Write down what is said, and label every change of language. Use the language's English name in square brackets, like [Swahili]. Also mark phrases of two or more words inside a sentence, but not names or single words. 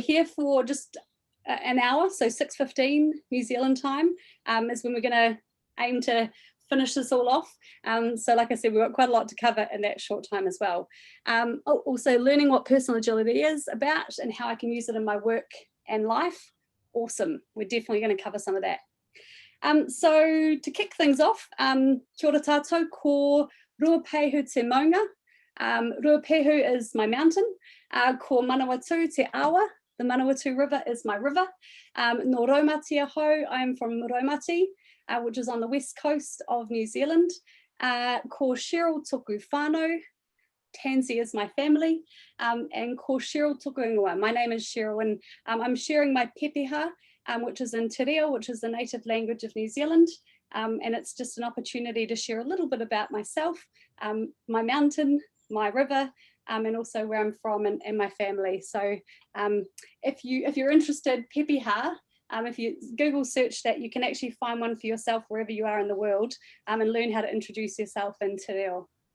[English] We're here for just an hour, so 6:15 New Zealand time is when we're going to aim to finish this all off. So like I said, we've got quite a lot to cover in that short time as well. Also learning what personal agility is about and how I can use it in my work and life. Awesome. We're definitely going to cover some of that. So to kick things off, [Māori] kia ora tātou, ko Ruapehu te maunga. [English] Ruapehu is my mountain. [Māori] Ko Manawatu te awa. [English] The Manawatu River is my river. [Māori] No Raumati aho, [English] I am from Raumati, which is on the west coast of New Zealand. [Māori] Ko Cheryl toku whānau. [English] Tansy is my family. [Māori] And ko Cheryl toku ingoa. [English] My name is Cheryl, and I'm sharing my pepeha, which is in Te Reo, which is the native language of New Zealand. And it's just an opportunity to share a little bit about myself, my mountain, my river, and also where I'm from and my family. So if you're interested, pepeha, if you Google search that, you can actually find one for yourself wherever you are in the world, and learn how to introduce yourself in Te Reo.